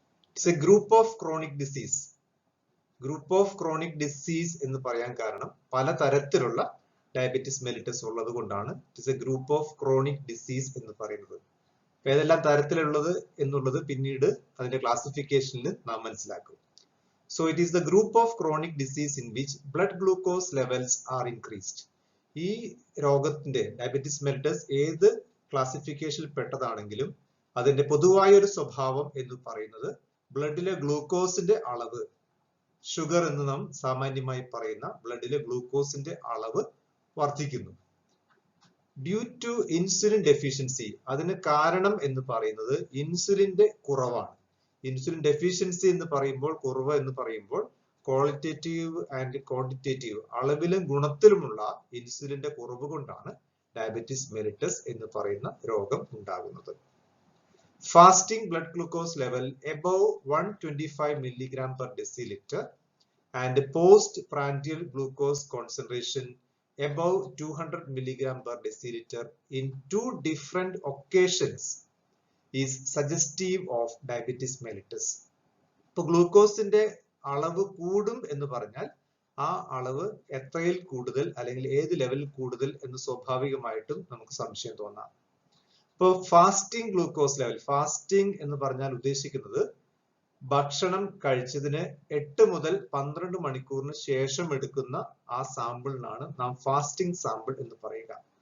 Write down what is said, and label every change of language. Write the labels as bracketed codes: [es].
[en] It's a group of chronic disease. Group of chronic disease [ml] എന്ന് പറയാൻ കാരണം പലതരത്തിലുള്ള ഡയബറ്റിസ് മെലിറ്റസ് ഉള്ളത് കൊണ്ടാണ് [en] it's a group of chronic disease [ml] എന്ന് പറയുന്നത്. ഏതെല്ലാം തരത്തിലുള്ളത് എന്നുള്ളത് പിന്നീട് അതിന്റെ ക്ലാസിഫിക്കേഷനിൽ നാം മനസ്സിലാക്കും. [en] So it is the group of chronic disease in which blood glucose levels are increased. [ml] ഈ രോഗത്തിന്റെ ഡയബറ്റിസ് മെലിറ്റസ് ഏത് ക്ലാസിഫിക്കേഷനിൽ പെട്ടതാണെങ്കിലും അതിന്റെ പൊതുവായ ഒരു സ്വഭാവം എന്ന് പറയുന്നത് ബ്ലഡിലെ ഗ്ലൂക്കോസിന്റെ അളവ്, ഷുഗർ എന്ന് നാം സാമാന്യമായി പറയുന്ന ബ്ലഡിലെ ഗ്ലൂക്കോസിന്റെ അളവ് വർദ്ധിക്കുന്നു. [en] due to insulin deficiency, [ml] അതിന് കാരണം എന്ന് പറയുന്നത് ഇൻസുലിന്റെ കുറവാണ്. ഇൻസുലിൻ ഡെഫിഷ്യൻസി എന്ന് പറയുമ്പോൾ, കുറവ് എന്ന് പറയുമ്പോൾ [en] qualitative and quantitative, [ml] അളവിലും ഗുണത്തിലുമുള്ള ഇൻസുലിന്റെ കുറവ് കൊണ്ടാണ് ഡയബറ്റിസ് മെലിറ്റസ് എന്ന് പറയുന്ന രോഗം ഉണ്ടാകുന്നത്. [en] Fasting blood glucose level above 125 milligram per deciliter and post prandial glucose concentration above 200 milligram per deciliter in 2 different occasions is suggestive of diabetes mellitus. [ml] ഇപ്പൊ ഗ്ലൂക്കോസിന്റെ അളവ് കൂടും എന്ന് പറഞ്ഞാൽ ആ അളവ് എത്രയിൽ കൂടുതൽ അല്ലെങ്കിൽ ഏത് ലെവലിൽ കൂടുതൽ എന്ന് സ്വാഭാവികമായിട്ടും നമുക്ക് സംശയം തോന്നാം. ഇപ്പൊ ഫാസ്റ്റിംഗ് ഗ്ലൂക്കോസ് ലെവൽ, ഫാസ്റ്റിംഗ് എന്ന് പറഞ്ഞാൽ ഉദ്ദേശിക്കുന്നത് ഭക്ഷണം കഴിച്ചതിന് 8 മുതൽ 12 മണിക്കൂറിന് ശേഷം എടുക്കുന്ന ആ സാമ്പിളിനാണ് നാം ഫാസ്റ്റിംഗ് സാമ്പിൾ എന്ന് പറയുക.